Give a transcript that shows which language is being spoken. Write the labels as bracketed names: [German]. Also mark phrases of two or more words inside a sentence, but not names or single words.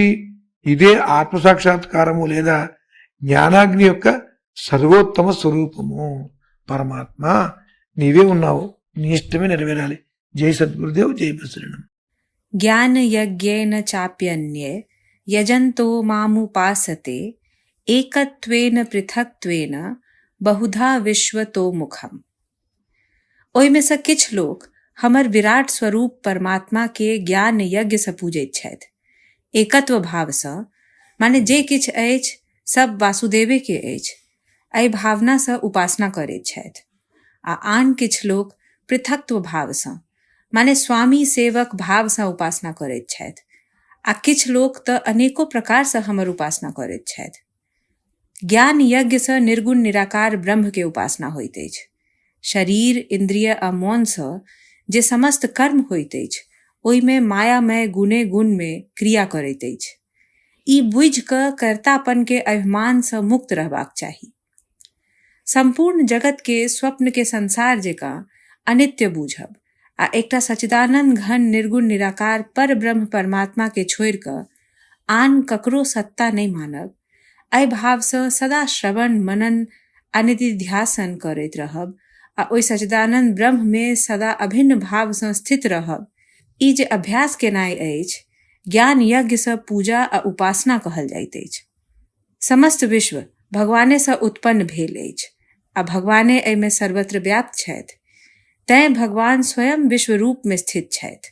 [Telugu] ఇదే ఆత్మసాక్షాత్కారము లేదా జ్ఞానాగ్ని యొక్క సర్వోత్తమ స్వరూపము. పరమాత్మ నీవే ఉన్నావు, నీ ఇష్టమే నెరవేరాలి. జై సద్గురుదేవ్, జై ప్రసరణం. [Sanskrit] జ్ఞాన యజ్ఞేన చాప్యన్యే యజంతో మాముపాసతే ఏకత్వేన పృథక్త్వేన बहुधा विश्व तो मुखम। [Maithili] ओहि में से किछ लोग हमर विराट स्वरूप परमात्मा के ज्ञान यज्ञ से पूजैत छथि, एकत्व भाव से, माने जे किछ अछि सब वासुदेवे के अछि, एहि भावना से उपासना करैत छथि। आ आन किछ लोग पृथक्त्व भाव से, माने स्वामी सेवक भाव से उपासना करैत छथि। आ किछ लोग तऽ अनेको प्रकार से हमर उपासना करैत छथि। ज्ञान यज्ञ से निर्गुण निराकार ब्रह्म के उपासना होइत अछि। शरीर, इंद्रिय आ मन से जे समस्त कर्म होइत अछि, ओहि में मायामय गुणे गुण में क्रिया करैत अछि। ई बुझि कऽ कर्तापन के अभिमान से मुक्त रहबाक चाही। संपूर्ण जगत के स्वप्न के संसार जेकां अनित्य बूझब आ एकटा सच्चिदानंद घन निर्गुण निराकार पर ब्रह्म परमात्मा के छोड़ि कऽ आन ककरो सत्ता नहीं मानब, एहि भाव से सदा श्रवण मनन आ निधिध्यासन करैत रहब आ ओहि सच्चिदानंद ब्रह्म में सदा अभिन्न भाव से स्थित रहब, ई जे अभ्यास केनाइ अछि, ज्ञान यज्ञ से पूजा आ उपासना कहल जाइत अछि। समस्त विश्व भगवाने से उत्पन्न भेल अछि आ भगवाने एहि में सर्वत्र व्याप्त छथि, तैं भगवान स्वयं विश्व रूप में स्थित छथि।